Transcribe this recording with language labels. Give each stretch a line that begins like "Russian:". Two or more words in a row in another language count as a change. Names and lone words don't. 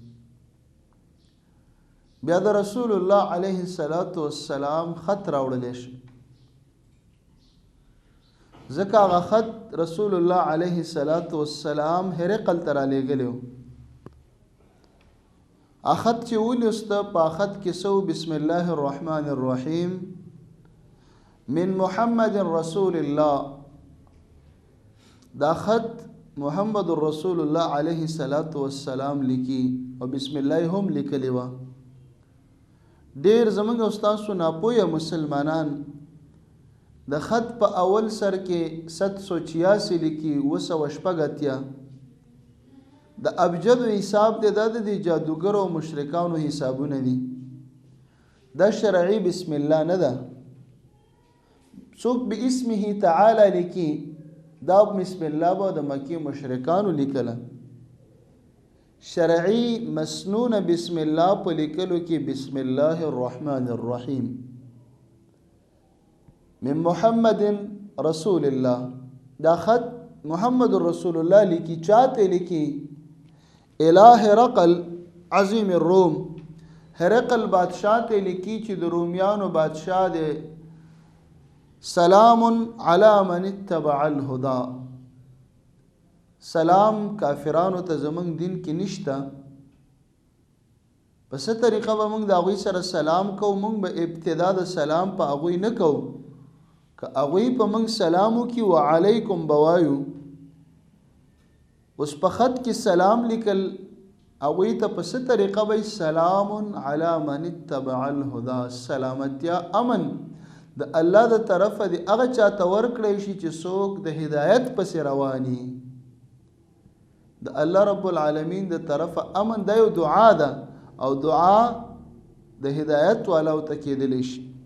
Pashto: بیا د رسول الله
Arabic: علیه الصلاة والسلام
Pashto: خط راوړلی شي، ځکه هغه خط رسول الله
Arabic: علیه الصلاة والسلام
Pashto: هرقل ته را لېږلی. اخط چې ولسته په اخط کې سو
Arabic: بسم الله الرحمن الرحیم من محمد رسول الله.
Pashto: دا خط محمد رسول الله
Arabic: علیه الصلاة والسلام
Pashto: لیکي او بسم الله هم لیکلی و. ډیر زمونږ استاسو ناپوهه مسلمانان د خط په اول سر کې 786 لیکي 980. د ابجد حساب دی، دا د جادوګر او مشرکانو حسابونه دي. دا شرعي بسم الله نه ده. څوک به
Arabic: اسمه تعالی
Pashto: لیکي، دا بسم الله به د مکی مشرکانو لیکله. شرعي مسنون
Arabic: بسم الله په لیکلو کې بسم الله الرحمن الرحیم من محمد رسول الله.
Pashto: دا خط محمد رسول الله لیکي، چاته لیکي؟
Arabic: الہ هرقل عظیم الروم.
Pashto: هرقل بادشاہ ته لیکي چې د رومیانو بادشاہ دی،
Arabic: سلام علی من اتبع الهدى.
Pashto: سلام کافرانو ته زمونږ دین کې نشته، په څه طریقه به موږ د هغوی سره سلام کوو؟ موږ به ابتدا د سلام په هغوی نه کوو، که هغوی په موږ سلام وکړي وعلیکم به وایو. اوس په خط کې سلام لیکل هغوی ته په څه طریقه به
Arabic: سلام علی من اتبع الهدى،
Pashto: سلامتیا امن د الله د طرفه د هغه چاته ورکړی شي چې څوک د هدایت پسې رواني. د الله
Arabic: رب العالمین
Pashto: د طرفه امن دا یو دعا ده، او دعا د هدایت والاو ته کېدلی شي.